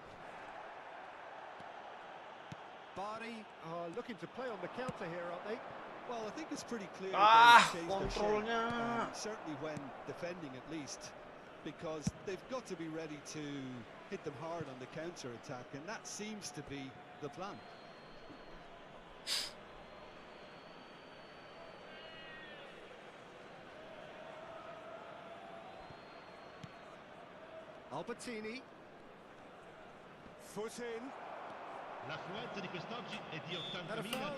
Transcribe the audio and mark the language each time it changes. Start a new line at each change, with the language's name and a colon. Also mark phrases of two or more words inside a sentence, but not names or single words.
English: Bari are looking to play on the counter here, aren't they? Well, I think it's pretty clear Ah, they've changed their shape, kontrolnya. certainly when defending at least, because they've got to be ready to hit them hard on the counter-attack, and that seems to be the plan. Albertini. Foot in.
Italian: L'affluenza di quest'oggi è di 80.000.